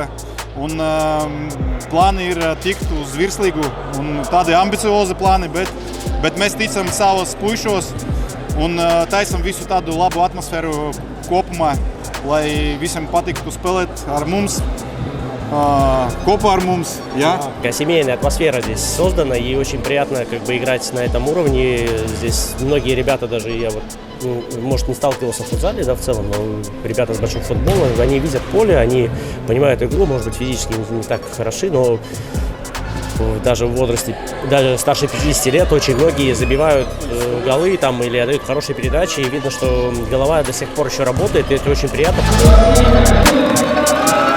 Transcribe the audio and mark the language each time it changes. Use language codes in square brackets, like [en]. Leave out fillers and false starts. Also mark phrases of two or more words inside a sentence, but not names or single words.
[lv] Un plāni ir tikt uz virslīgu, un tādi ambiciozi plāni, bet mēs ticam savos puišos un taisam visu tādu labu atmosfēru kopumā, lai visiem patiktu spēlēt ar mums, kopā ar mums. Ja? [ru] Семейная атмосфера здесь создана, и очень приятно играть на этом уровне. Здесь многие ребята, даже я может, не сталкивался в футзале, в целом, но ребята с большим футболом, они видят поле, они понимают игру, может быть, физически не так хороши, но даже в возрасте, даже старше 50 лет, очень многие забивают голы там, или отдают хорошие передачи, и видно, что голова до сих пор еще работает, и это очень приятно.